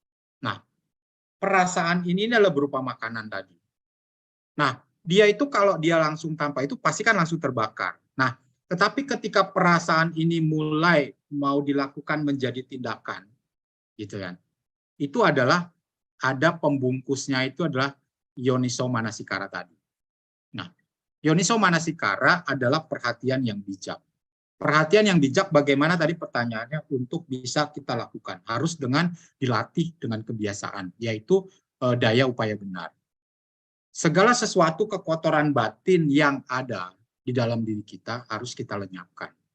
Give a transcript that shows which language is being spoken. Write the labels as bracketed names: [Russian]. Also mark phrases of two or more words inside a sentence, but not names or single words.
[Indonesian] Nah, perasaan ini adalah berupa makanan tadi. Nah, dia itu kalau dia langsung tanpa itu pasti kan langsung terbakar. Nah, tetapi ketika perasaan ini mulai mau dilakukan menjadi tindakan, gitu kan? Itu adalah ada pembungkusnya itu adalah [Pali] yoniso manasikara [Indonesian] tadi. Nah, [Pali] yoniso manasikara [Indonesian] adalah perhatian yang bijak. Perhatian yang bijak bagaimana tadi pertanyaannya untuk bisa kita lakukan harus dengan dilatih dengan kebiasaan, yaitu daya upaya benar. Segala sesuatu kekotoran batin yang ada di dalam diri kita harus kita lenyapkan.